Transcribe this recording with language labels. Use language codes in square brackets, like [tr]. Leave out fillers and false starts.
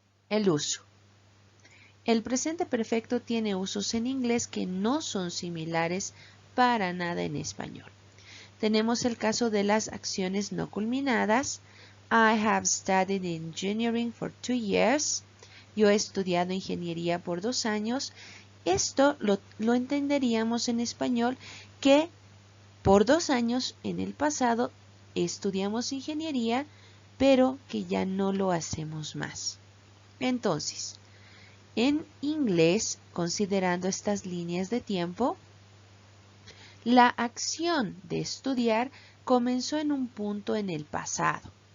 [es] El uso. El presente perfecto tiene usos en inglés que no son similares para nada en español. Tenemos el caso de las acciones no culminadas. [en] I have studied engineering for 2 years. [es] Yo he estudiado ingeniería por 2 años. Esto lo entenderíamos en español que por 2 años en el pasado estudiamos ingeniería, pero que ya no lo hacemos más. Entonces, en inglés, considerando estas líneas de tiempo, la acción de estudiar comenzó en un punto en el pasado.